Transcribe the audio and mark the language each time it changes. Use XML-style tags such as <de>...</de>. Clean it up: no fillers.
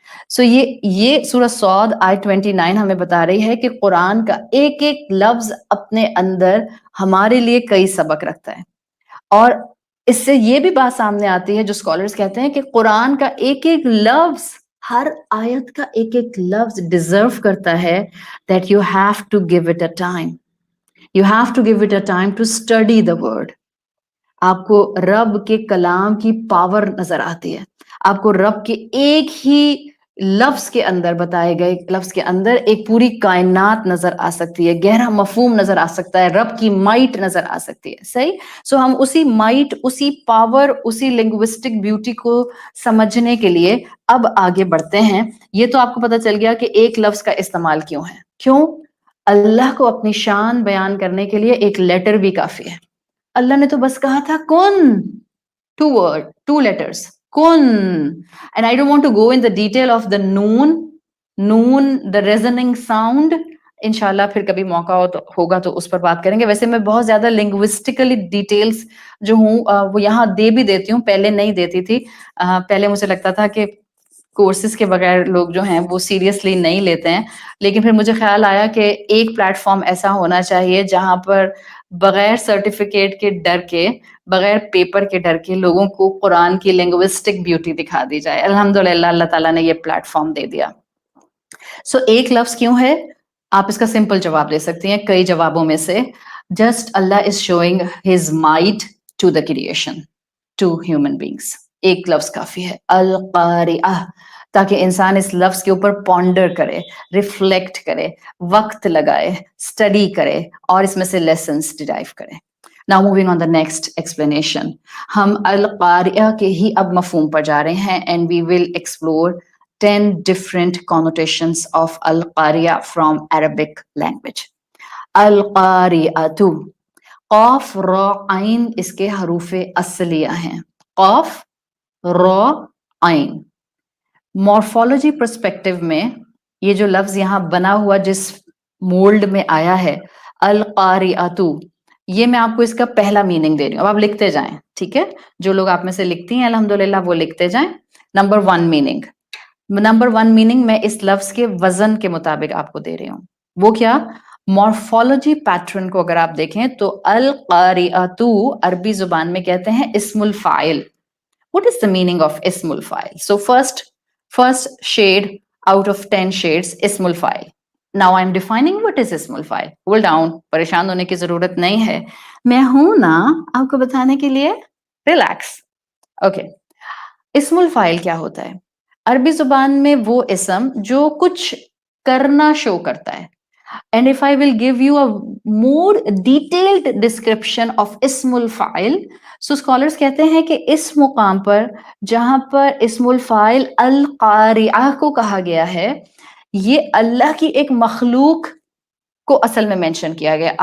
<ur>سو یہ سورۃ صاد آیت 29 ہمیں بتا رہی ہے کہ قرآن کا ایک ایک لفظ اپنے اندر ہمارے لیے کئی سبق رکھتا ہے. اور اس سے یہ بھی بات سامنے آتی ہے جو اسکالرز کہتے ہیں کہ قرآن کا ایک ایک لفظ، ہر آیت کا ایک ایک لفظ ڈیزرو کرتا ہے</ur> <en>that you have to give it a time. You have to give it a time to study the word.</en> <ur>آپ کو رب کے کلام کی پاور نظر آتی ہے، آپ کو رب کے ایک ہی لفظ کے اندر بتائے گئے لفظ کے اندر ایک پوری کائنات نظر آ سکتی ہے، گہرا مفہوم نظر آ سکتا ہے، رب کی مائٹ نظر آ سکتی ہے. صحیح. سو ہم اسی مائٹ، اسی پاور، اسی لنگوسٹک بیوٹی کو سمجھنے کے لیے اب آگے بڑھتے ہیں. یہ تو آپ کو پتہ چل گیا کہ ایک لفظ کا استعمال کیوں ہے. کیوں؟ اللہ کو اپنی شان بیان کرنے کے لیے ایک لیٹر بھی کافی ہے. اللہ نے تو بس کہا تھا کن،</ur> <en>two letters,</en> <ur>kun.</ur> <en>And I don't want to go in the detail of the noon, the resonating sound.</en> <ur>انشاءاللہ پھر کبھی موقع ہوگا تو اس پر بات کریں گے. ویسے میں بہت زیادہ لنگوسٹیکلی ڈیٹیلز جو ہوں وہ یہاں دے بھی دیتی ہوں، پہلے نہیں دیتی تھی. پہلے مجھے لگتا تھا کہ کورسز کے بغیر لوگ جو ہیں وہ سیریسلی نہیں لیتے ہیں، لیکن پھر مجھے خیال آیا کہ ایک پلیٹ فارم ایسا ہونا چاہیے جہاں پر بغیر سرٹیفکیٹ کے ڈر کے، بغیر پیپر کے ڈر کے لوگوں کو قرآن کی لنگوسٹک بیوٹی دکھا دی جائے. الحمدللہ اللہ تعالیٰ نے یہ پلیٹ فارم دے دیا. سو ایک لفظ کیوں ہے؟ آپ اس کا سمپل جواب دے سکتی ہیں کئی جوابوں میں سے.</ur> <en>Just Allah is showing his might to the creation, to human beings.</en> <ur>ایک لفظ کافی ہے، القاریہ، تاکہ انسان اس لفظ کے اوپر پونڈر کرے، ریفلیکٹ کرے، وقت لگائے، اسٹڈی کرے اور اس میں سے لیسنس ڈرائیو کرے.</ur> <en>Now moving on the next explanation.</en> <ur>ہم القاریہ کے ہی اب مفہوم پر جا رہے ہیں</ur> <en>and we will explore 10 different connotations of القاریہ from Arabic language.</en> <ur>القاریہ، قاف را عین اس کے حروف اصلیہ ہیں. قاف را عین. مورفولوجی پرسپیکٹو میں یہ جو لفظ یہاں بنا ہوا جس مولڈ میں آیا ہے القاریۃ، یہ میں آپ کو اس کا پہلا میننگ دے رہی ہوں. اب آپ لکھتے جائیں، ٹھیک ہے؟ جو لوگ آپ میں سے لکھتی ہیں الحمدللہ وہ لکھتے جائیں. نمبر 1 میننگ میں اس لفظ کے وزن کے مطابق آپ کو دے رہی ہوں. وہ کیا؟ مورفولوجی پیٹرن کو اگر آپ دیکھیں تو القاریۃ عربی زبان میں کہتے ہیں اسم الفاعل.</ur> <en>What is the meaning of اسم الفاعل? So first shade out of 10 shades اسم الفاعل. Now I'm defining what is اسم الفاعل. Hold down,</en> <ur>پریشان ہونے کی ضرورت نہیں ہے، میں ہوں نا آپ کو بتانے کے لیے. ریلیکس. اوکے. اسم الفاعل کیا ہوتا ہے؟ عربی زبان میں وہ اسم جو کچھ کرنا شو کرتا ہے.</ur> <en>And if I will give you a more detailed description of</en> <ur>اسم الفاعل, so scholars کہتے ہیں کہ اس مقام پر جہاں پر اسم الفاعل القاریہ کو کہا گیا ہے، یہ اللہ کی ایک مخلوق کو اصل میں مینشن کیا گیا.</ur>